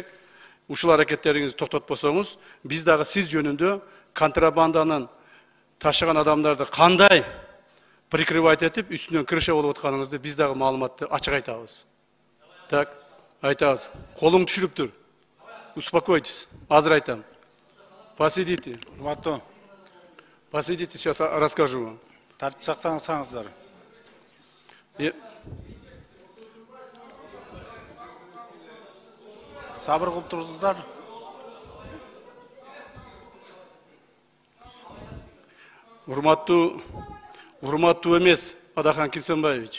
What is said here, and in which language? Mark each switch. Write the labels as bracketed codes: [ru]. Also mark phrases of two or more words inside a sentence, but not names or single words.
[ky] Ушул аракеттериңизди токтотпосоңуз, биз дагы сиз жөнүндө контрабанданын ташыган адамдарды кандай прикрывать этип, үстүнөн крыша болуп атканыңызды биз дагы маалыматты ачык айтабыз. Так, айтабыз. Колуң түшүрүптүр. [ru] Успокойтесь. [ky] Азыр айтам. [ru] Посидите. [ky] Урматтуу. [ru] Посидите, сейчас расскажу вам. [ky] Тартип сактаңыздар. Сабыр кылып турсуздар. Урматтуу эмес Адахан Кимсенбаевич.